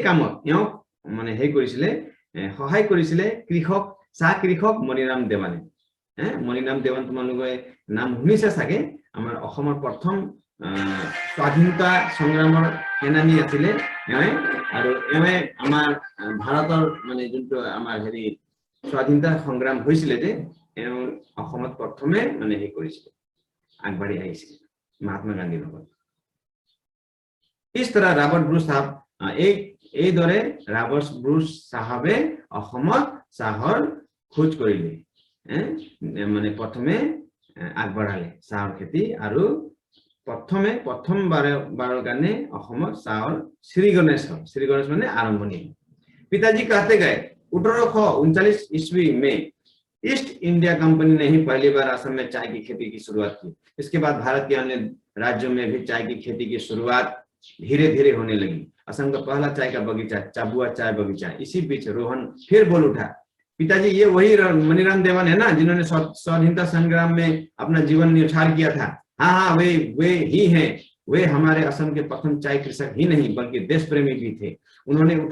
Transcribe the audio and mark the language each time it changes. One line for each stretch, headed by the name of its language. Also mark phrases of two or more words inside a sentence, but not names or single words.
Assamese: কামত এওঁক মানে হেৰি কৰিছিলে সহায় কৰিছিলে চাহ কৃষক মণিৰাম দেৱানে মণিৰাম দেৱান তোমালোকে নাম শুনিছে চাগে আমাৰ অসমৰ প্ৰথম স্বাধীনতা সংগ্ৰামৰ সেনানী আছিলে এওঁৱে আৰু এওঁৱে আমাৰ ভাৰতৰ মানে যোনটো আমাৰ হেৰি স্বাধীনতা সংগ্ৰাম হৈছিলে যে এওঁ অসমত প্ৰথমে মানে হেৰি কৰিছিলে আগবাঢ়ি আহিছিল महात्मा गांधी লগত
Hindi: इस तरह रॉबर्ट ब्रूस साहब
Assamese: এই দৰে ৰবাৰ্ট ব্ৰুচ সাহাবে অসমত চাহৰ খোজ কৰিলে মানে প্ৰথমে আগবঢ়ালে চাহৰ খেতি আৰু প্ৰথমবাৰৰ কাৰণে অসমত চাহৰ শ্ৰী গণেশ মানে আৰম্ভণি
Hindi: पिताजी कहते गए 1839 ईस्वी में ईस्ट इंडिया कंपनी ने ही पहली बार असम में चाय की खेती की शुरुआत की इसके बाद भारत के अन्य राज्यों में भी चाय की खेती की शुरुआत धीरे-धीरे होने लगी असम का पहला चाय का बगीचा चाबुआ चाय बगीचा इसी बीच रोहन फिर बोल उठा पिताजी ये वही मणिराम देवान है ना जिन्होंने स्वाधीनता संग्राम में अपना जीवन न्यौछावर किया था हाँ वे ही हैं वे हमारे असम के प्रथम चाय कृषक ही नहीं बल्कि देश प्रेमी भी थे उन्होंने